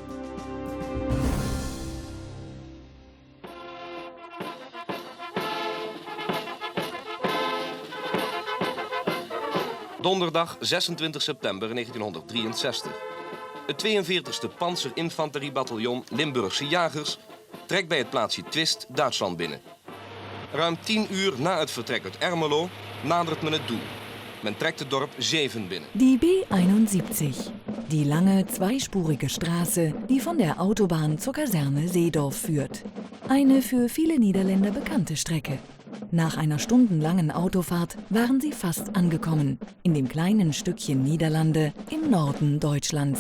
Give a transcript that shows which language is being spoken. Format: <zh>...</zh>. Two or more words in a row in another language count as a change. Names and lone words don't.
<nl>Donderdag 26 september 1963. Het 42e Panzerinfanteriebataljon Limburgse Jagers trekt bij het plaatsje Twist Duitsland binnen. Ruim 10 uur na het vertrek uit Ermelo nadert men het doel. Men trekt het dorp Zeven binnen.</nl> <de>Die B71, die lange zweispurige Straße, die von der Autobahn zur Kaserne Seedorf führt. Eine für viele Niederländer bekannte Strecke. Nach einer stundenlangen Autofahrt waren sie fast angekommen, in dem kleinen Stückchen Niederlande im Norden Deutschlands.</de>